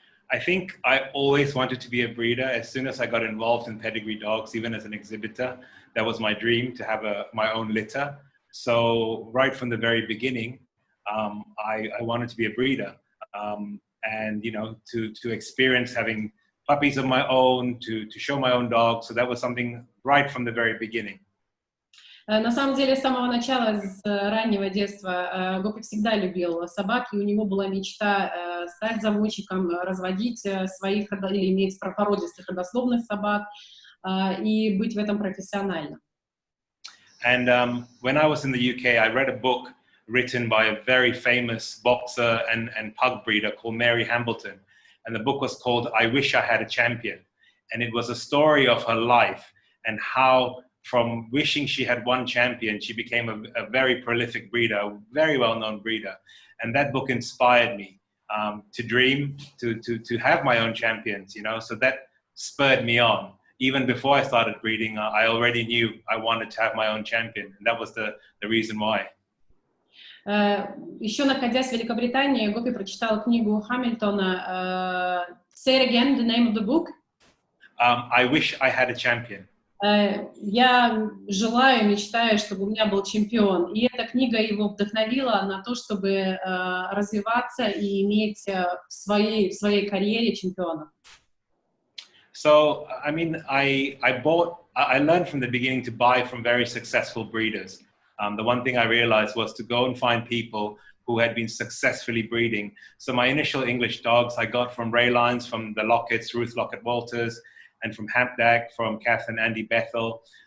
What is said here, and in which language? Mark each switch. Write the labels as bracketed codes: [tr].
[en] I think I always wanted to be a breeder. As soon as I got involved in pedigree dogs, even as an exhibitor, that was my dream, to have my own litter. So right from the very beginning, I wanted to be a breeder, and to experience having puppies of my own, to show my own dogs. So that was something right from the very beginning. [ru] На самом деле, с самого начала, с раннего детства, Гопи всегда любил собак, и у него была мечта стать заводчиком, разводить своих или иметь породистых родословных собак и быть в этом профессионально. [en] And when I was in the UK, I read a book written by a very famous boxer and pug breeder called Mary Hambleton. And the book was called I Wish I Had a Champion. And it was a story of her life and how from wishing she had one champion, she became a very prolific breeder, a very well-known breeder. And that book inspired me to dream, to have my own champions, so that spurred me on. Even before I started breeding, I already knew I wanted to have my own champion. And that was the reason why. [ru] Еще находясь в Великобритании, Гопи прочитал книгу Хамильтона. [en] Say it again, the name of the book. I Wish I Had a Champion. [ru] Я желаю, мечтаю, чтобы у меня был чемпион. И эта книга его вдохновила на то, чтобы развиваться и иметь в своей карьере чемпионов. [en] So, I mean, I learned from the beginning to buy from very successful breeders. The one thing I realized was to go and find people who had been successfully breeding. So my initial English dogs I got from Raylines, from the Locketts, Ruth Lockett Walters, and from Hampdack, from Kath and Andy Bethel.